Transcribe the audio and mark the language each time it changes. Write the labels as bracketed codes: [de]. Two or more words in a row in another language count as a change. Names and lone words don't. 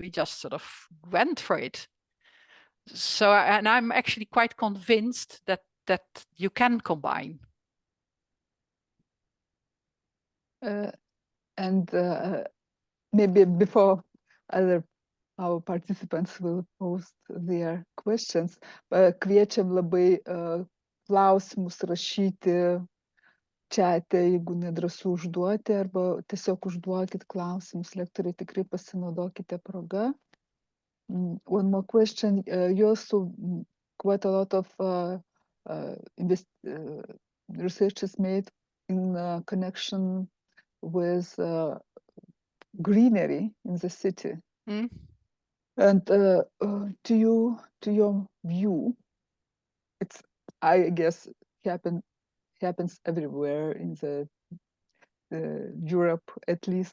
[en] We just sort of went for it. So, and I'm actually quite convinced that you can combine. And maybe before our participants will post their questions, [lt] kviečiam labai klausimus rašyti čate, jeigu nedrąsu užduoti, arba tiesiog užduokit klausimus, lektoriai, tikrai pasinaudokite proga. [en] One more question. You also quite a lot of research is made in connection with greenery in the city. And to your view, it's, I guess, happens everywhere in the Europe, at least,